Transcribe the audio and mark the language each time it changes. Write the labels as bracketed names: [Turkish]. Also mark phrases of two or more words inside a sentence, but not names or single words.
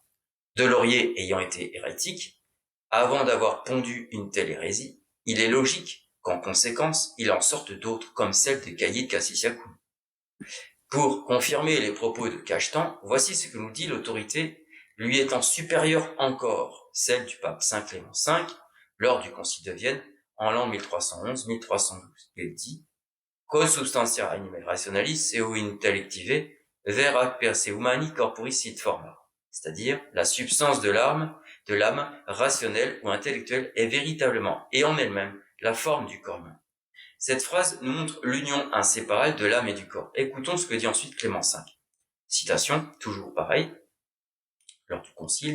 [French] De Laurier ayant été hérétique, avant d'avoir pondu une telle hérésie, il est logique qu'en conséquence, il en sorte d'autres comme celle de Caïd Cassisiacoun. Pour confirmer les propos de Cachetan, voici ce que nous dit l'autorité lui étant supérieure encore, celle du pape Saint Clément V, lors du Concile de Vienne, en l'an 1311-1312. [Latin] Il dit Quod substantia animae rationalis eo intellective vera per se humani corporis sit forma. [French] C'est-à-dire, la substance de l'âme rationnelle ou intellectuelle est véritablement et en elle-même la forme du corps humain. Cette phrase nous montre l'union inséparable de l'âme et du corps. Écoutons ce que dit ensuite Clément V. Citation, toujours pareil, lors du concile.